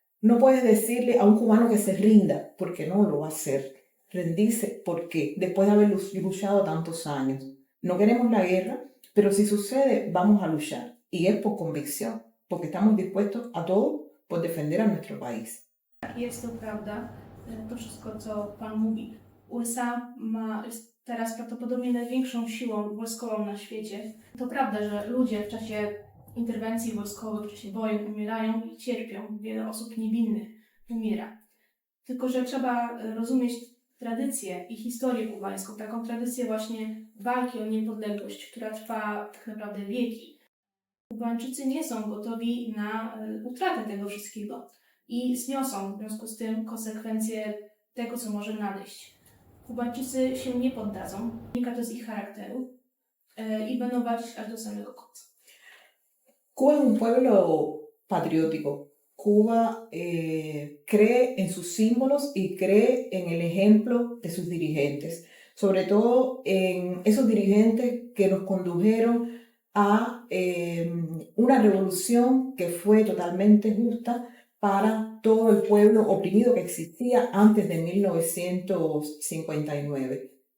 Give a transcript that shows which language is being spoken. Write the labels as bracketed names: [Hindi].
[Spanish] No puedes decirle a un cubano que se rinda, porque no lo va a hacer. Rendirse, ¿por qué? Después de haber luchado tantos años. No queremos la guerra, pero si sucede, vamos a luchar. Y es por convicción, porque estamos dispuestos a todo por defender a nuestro país. [Polish] Jest to prawda, to wszystko, co Pan mówi. USA jest teraz prawdopodobnie największą siłą wojskową na świecie. To prawda, że ludzie w czasie interwencji wojskowych, w czasie wojen umierają i cierpią. Wiele osób niewinnych umiera. Tylko że trzeba rozumieć tradycję i historię kubańską, taką tradycję właśnie walki o niepodległość, która trwa tak naprawdę wieki. Kubańczycy nie są gotowi na utratę tego wszystkiego i zniosą w związku z tym konsekwencje tego, co może nadejść. Kubańczycy się nie poddadzą, wynika to z ich charakteru i będą walczyć aż do samego końca. [Spanish] Cuba es un pueblo patriótico. Cuba cree en sus símbolos y cree en el ejemplo de sus dirigentes, sobre todo en esos dirigentes que nos condujeron a una revolución que fue totalmente justa para todo el pueblo oprimido que existía antes de 1959.